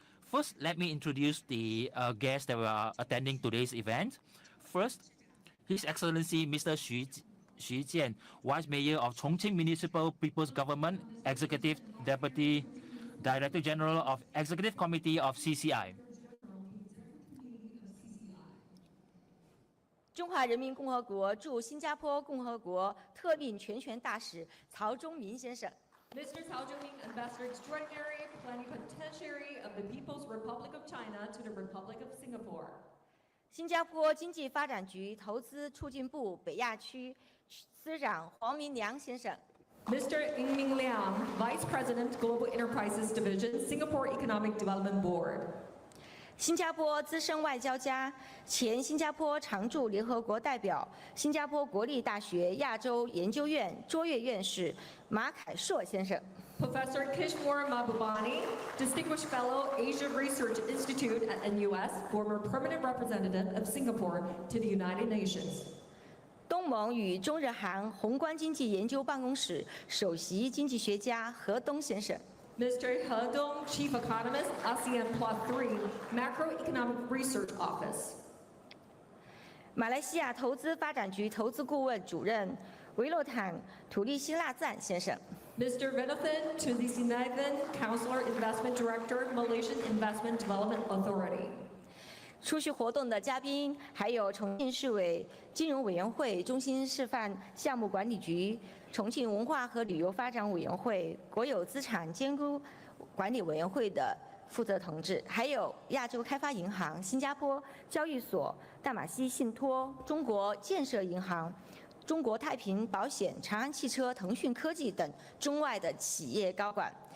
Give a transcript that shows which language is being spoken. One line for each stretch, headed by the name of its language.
English: First, let me introduce the guests that are attending today's event. First, His Excellency Mr. Xu Jian, Vice Mayor of Chongqing Municipal People's Government, Executive Deputy Director General of Executive Committee of CCI.
Chinese: 中华人民共和国驻新加坡共和国特命全权大使曹忠民先生。
English: Mr. Cao Zhongming, Ambassador Extraordinary, Plenipotentiary of the People's Republic of China to the Republic of Singapore.
Chinese: 新加坡经济发展局投资促进部北亚区司长黄明良先生。
English: Mr. Ng Ming Liang, Vice President, Global Enterprises Division, Singapore Economic Development Board.
Chinese: 新加坡资深外交家、前新加坡常驻联合国代表、新加坡国立大学亚洲研究院卓越院士马凯硕先生。
English: Professor Kishore Mahbubani, Distinguished Fellow, Asia Research Institute at NUS, former Permanent Representative of Singapore to the United Nations.
Chinese: 东盟与中日韩宏观经济研究办公室首席经济学家何东先生。
English: Mr. He Dong, Chief Economist, ASEAN Plus 3, Macroeconomic Research Office.
Chinese: 马来西亚投资发展局投资顾问主任维洛坦土利希纳赞先生。
English: Mr. Renathan Tulisinathan, Counselor Investment Director, Malaysian Investment Development Authority.
Chinese: 出席活动的嘉宾还有重庆市委金融委员会、中心示范项目管理局、重庆文化和旅游发展委员会、国有资产监督管理委员会的负责同志，还有亚洲开发银行、新加坡交易所、大马西信托、中国建设银行、中国太平保险、长安汽车、腾讯科技等中外的企业高管。